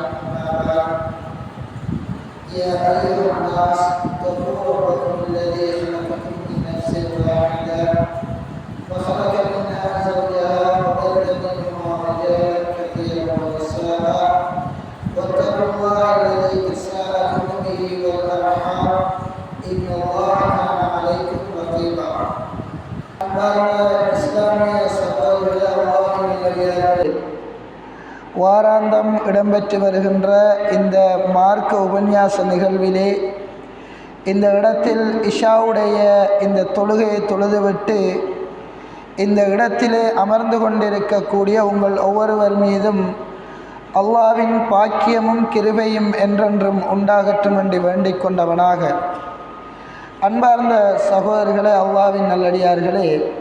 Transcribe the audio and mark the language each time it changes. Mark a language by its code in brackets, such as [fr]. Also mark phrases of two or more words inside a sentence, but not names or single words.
[ar] أما بعد، يا أيها الناس اتقوا ربكم الذي خلقكم من نفس واحدة وخلق منها زوجها وبث منهما رجالا كثيرا ونساء، واتقوا الله الذي تساءلون به والأرحام إن الله كان عليكم رقيبا. [ta] இஸ்லாமிய சகோதரர்களே, வாராந்தம் இடம்பெற்று வருகின்ற இந்த மார்க்க உபன்யாச நிகழ்விலே இந்த இடத்தில் இஷாவுடைய இந்த தொழுகையை தொழுதுவிட்டு இந்த இடத்திலே அமர்ந்து கொண்டிருக்கக்கூடிய உங்கள் ஒவ்வொருவர் மீதும் அல்லாஹ்வின் பாக்கியமும் கிருபையும் என்றென்றும் உண்டாகட்டும் என்று வேண்டிக் கொண்டவனாக, அன்பார்ந்த சகோதரர்களே, அல்லாஹ்வின் நல்லடியார்களே,